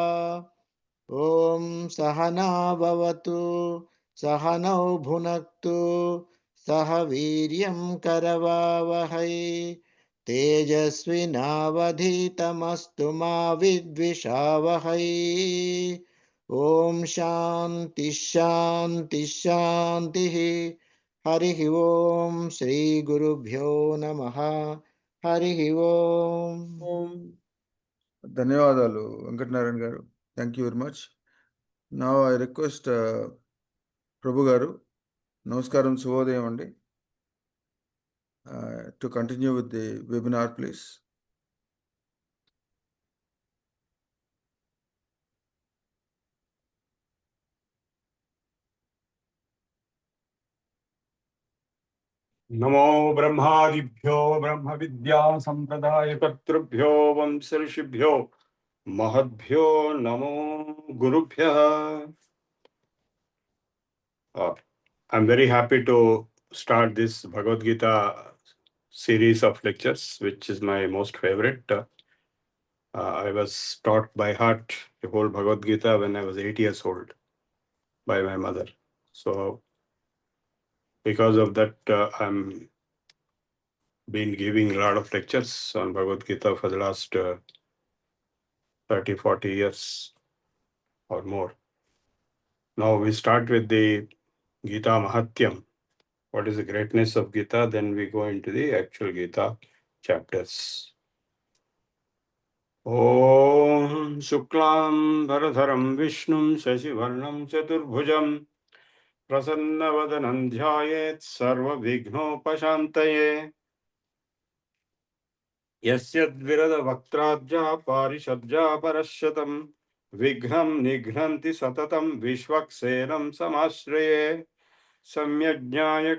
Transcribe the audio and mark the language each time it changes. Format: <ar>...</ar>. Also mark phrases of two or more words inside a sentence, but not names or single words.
<sa>ॐ सहना भवतु सहनौ भुनक्तु सह वीर्यं करवावहै तेजस्विनावधीतमस्तु मा विद्विषावहै ॐ शान्ति शान्ति शान्तिः हरिः ॐ श्रीगुरुभ्यो नमः हरिः ॐ</sa> <te>ధన్యవాదాలు వెంకటనారాయణ గారు.</te> <en>thank you very much. Now I request Prabhu</en> <te>గారు, నమస్కారం, శుభోదయం అండి,</te> <en>to continue with the webinar please.</en> <sa>नमो ब्रह्मादिभ्यो ब्रह्म विद्या संप्रदाय कर्तृभ्यो वंश ऋषिभ्यो महद्भ्यो नमो गुरुभ्यः.</sa> <en>I'm very happy to start this Bhagavad Gita series of lectures, which is my most favorite. I was taught by heart the whole Bhagavad Gita when I was 8 years old by my mother. So because of that, I'm been giving a lot of lectures on Bhagavad Gita for the last 30-40 years or more. Now we start with the Gita Mahatyam. What is the greatness of Gita? Then we go into the actual Gita chapters.</en> <sa>ॐ शुक्लं भरधरं विष्णुं शशिवर्णं चतुर्भुजम् प्रसन्न ध्यायेत् सर्व विघ्नोपशान्तये यस्यद्विरद वक्त्राद्य पारिषद्य परःशतम् विघ्नं निघ्नन्ति सततं विष्वक्सेनं समाश्रये समाज्ञय</sa>